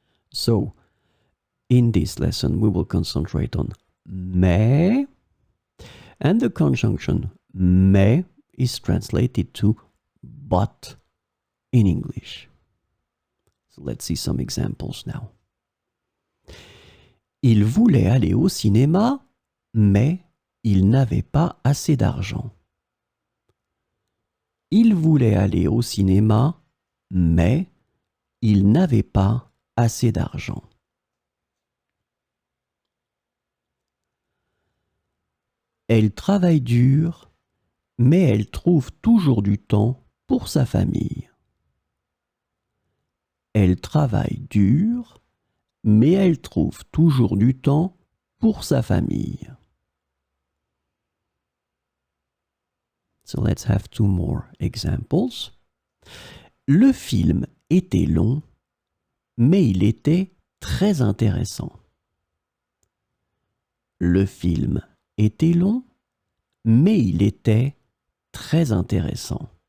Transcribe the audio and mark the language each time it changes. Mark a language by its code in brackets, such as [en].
[en] So, in this lesson, we will concentrate on mais, and the conjunction mais is translated to but in English. So let's see some examples now. [fr] Il voulait aller au cinéma, mais il n'avait pas assez d'argent. Il voulait aller au cinéma, mais il n'avait pas assez d'argent. Elle travaille dur, mais elle trouve toujours du temps pour sa famille. Elle travaille dur, mais elle trouve toujours du temps pour sa famille. [en] So let's have two more examples. [fr] Le film était long, mais il était très intéressant. Le film était long, mais il était très intéressant.